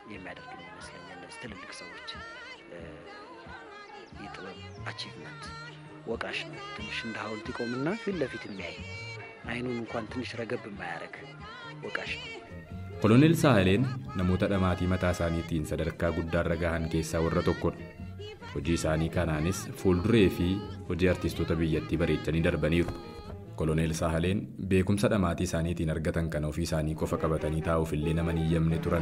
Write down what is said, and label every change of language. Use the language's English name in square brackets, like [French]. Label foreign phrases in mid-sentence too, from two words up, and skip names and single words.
[Amharic] የሚያደርግ ይመስለኛል። እነዚህ ትልልቅ ሰዎች የጥበብ አቺቭመንት ወቃሽ ነው። ትንሽ እንደ ሐውልት ይቆምና ፊት ለፊት የሚያይ አይኑን እንኳን ትንሽ ረገብ የማያረግ ወቃሽ ነው። [Oromo] ኮሎኔል ሳህሌን namoota dhamaatii mataa isaaniitiin sadarkaa guddaarra gahan keessaa warra tokkodha. Hojii isaanii kanaanis fuulduree fi hojii artistoota biyyattii bareechanii darbaniiru. Koloneel Sahaleen beekumsa dhamaatii isaaniitiin argatan kan ofii isaanii qofa qabatanii taa'uuf illee nama hin yamne turan.